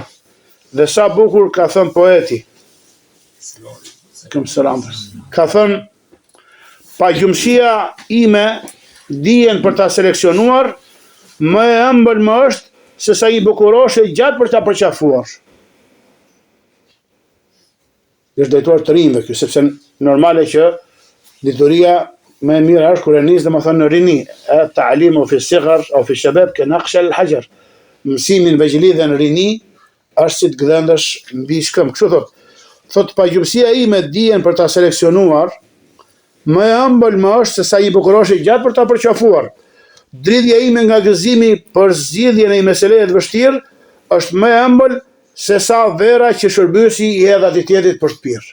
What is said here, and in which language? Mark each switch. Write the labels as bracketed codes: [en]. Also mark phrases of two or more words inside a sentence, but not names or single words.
[sq] Dhe sa bukur ka thënë poeti. Ka thënë, pagjumësia ime dijen për ta seleksionuar, më e ëmbël më është se sa i bukuroshe gjatë për ta përqafuar. Është drejtuar të rinjve kjo, sepse normale që dituria më e mirë është kur e nis domethënë në rini, [ar] تعليم في صغر [sq] apo [ar] في شباب كنقش الحجر. [sq] Mësimi në vegjëli dhe në rini është si të gdhendesh mbi shkëm. Kështu thot pagjumësia ime dijen për ta seleksionuar, më e ëmbël më është se sa i bukuroshe gjatë për ta përqafuar. Dridhja ime nga gëzimi për zgjidhjen e meseleje të vështirë është më e ëmbël se sa vera që shërbyesi i hedh atij tjetrit për të pirë.